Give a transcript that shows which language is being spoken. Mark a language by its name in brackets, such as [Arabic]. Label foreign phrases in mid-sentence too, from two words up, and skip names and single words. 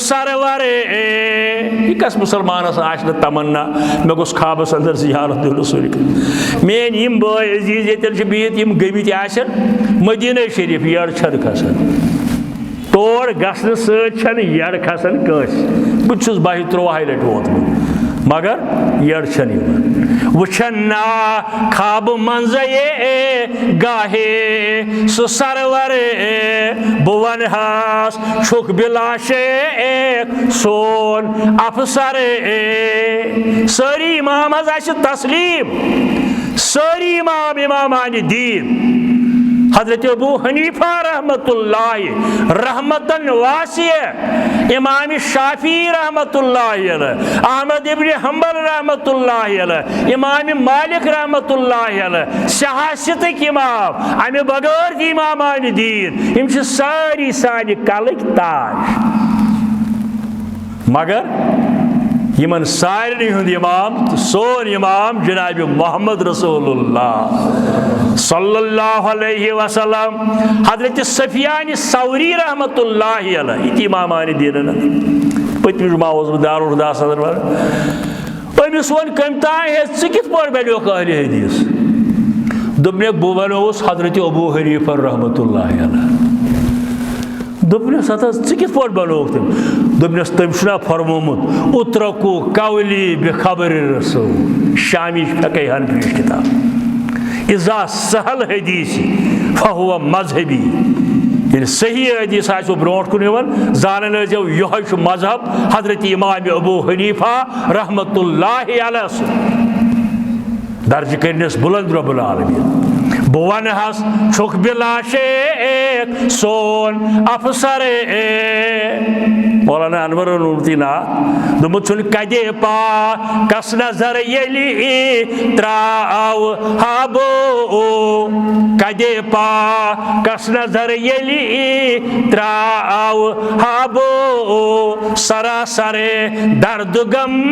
[Kashmiri] سرور یہِ کس مُسلمانس آسہِ نہٕ تمنا مےٚ گوٚژھ خوابس اندر زیارت دیُن رسول میٲنۍ یِم بٲے عزیٖز ییٚتٮ۪ن چھِ بِہِتھ یِم گٔمٕتۍ آسن مدیٖنہ شریٖف یٔڈ چھنہٕ کھسان تور گژھنہٕ سۭتۍ چھنہٕ یٔڈ کھسان کٲنٛسہِ بہٕ تہِ چھُس 22-23 لٹہِ ووتمُت مگر یٔڈ چھنہٕ یِوان وٕچھن نا خوابہٕ منٛزے گاہے سُہ سرور بہٕ ونہٕ ہس چھُکھ بِلاشے سون افسر سٲری امام حظ آسہِ تسلیٖم سٲری امام امامانہِ دیٖن حضرت ابو حنیفہ [Arabic] رحمۃ اللہ رحمتن واسع [Kashmiri] امام شافعی [Arabic] رحمۃ اللہ علیہ [Kashmiri] احمد ابن حنبل [Arabic] رحمۃ اللہ علیہ [Kashmiri] امام مالک [Arabic] رحمۃ اللہ علیہ [Kashmiri] سیاستٕکۍ امام امہِ بغٲر تہِ امامان دیٖن یِم چھِ سٲری سانہِ کلٕکۍ تاج مگر یِمن سارنٕے ہُنٛد امام تہٕ سون امام جناب محمد رسول اللہ [Arabic] صلی اللہ علیہ وسلم [Kashmiri] حضرت سفیان ثوری [Arabic] رحمۃ اللہ علیہ [Kashmiri] یہِ تہِ امامان دیٖنن پٔتمہِ جُمعہ اوسُس بہٕ دارالہُداہس اندر ونان أمِس ووٚن کٔمۍ تانۍ ہے ژٕ کِتھ پٲٹھۍ بنیوکھ اہلِ حدیث دوٚپنکھ بہٕ ونووُس حضرت ابو حنیفہ [Arabic] رحمۃ اللہ علیہ [Kashmiri] دوٚپنس ہتا ژٕ کِتھ پٲٹھۍ بنووُکھ تٔمۍ دوٚپنس تٔمۍ چھُنا فرمومُت [Arabic] اترکو قولی بخبر رسول [Kashmiri] شامی فقہ حنفی کتاب [Arabic] اذا سہل حدیث فہو [Kashmiri] مذہبی ییٚلہِ صحیح حدیث آسیو برونٛٹھ کُن یِوان زانان ٲسۍزیو یِہوے چھُ مذہب حضرت امام ابو حنیفہ [Arabic] رحمۃ اللہ علیہ [Kashmiri] سُنٛد درجہِ کٔرنس بُلند [Arabic] رۄب العالمیٖن [Kashmiri] بہٕ ونہٕ ہس چھُکھ بِلاشے سون افسر مولانا انورن ووٚنمُت یہِ نعت دوٚپمُت چھُنہٕ کدے پا کس نظر ییٚلہِ ترٛاو ہابو کدے پا کس نظر ییٚلہِ ترٛاو ہابو سراسر درد غم